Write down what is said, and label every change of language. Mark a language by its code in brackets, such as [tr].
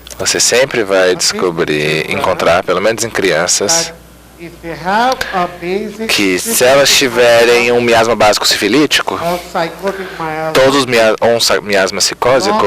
[pt] Você sempre vai descobrir, encontrar, pelo menos em crianças, [en] that if they have a basic [pt] que se elas tiverem um miasma básico sifilítico, [en] or psychotic miasma, [pt] todos um miasma psicósico,